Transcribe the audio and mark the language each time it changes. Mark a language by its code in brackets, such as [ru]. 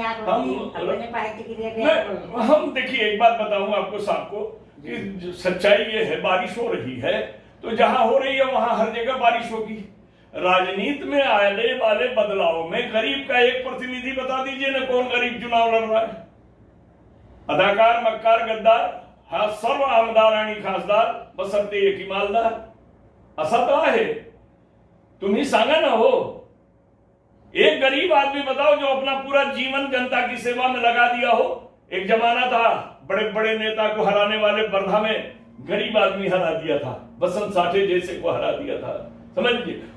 [hi] हम अपने पार्टी के लिए हम देखिए, एक बात बताऊं आपको साहब को कि सच्चाई ये है, बारिश हो रही है तो जहां हो रही है वहां हर जगह बारिश होगी। राजनीति में आने वाले बदलाव में गरीब का एक प्रतिनिधि बता दीजिए ना, कौन गरीब चुनाव लड़ रहा है? [mr] अदाकार, मक्कार, गद्दार, हा सर्व आमदार आणि खासदार बसरते एक इमालदार, असा तो आहे। तुम्ही सांगा ना हो, [hi] एक गरीब आदमी बताओ जो अपना पूरा जीवन जनता की सेवा में लगा दिया हो। एक जमाना था बड़े बड़े नेता को हराने वाले, वर्धा में गरीब आदमी हरा दिया था, बसंत साठे जैसे को हरा दिया था, समझ लीजिए।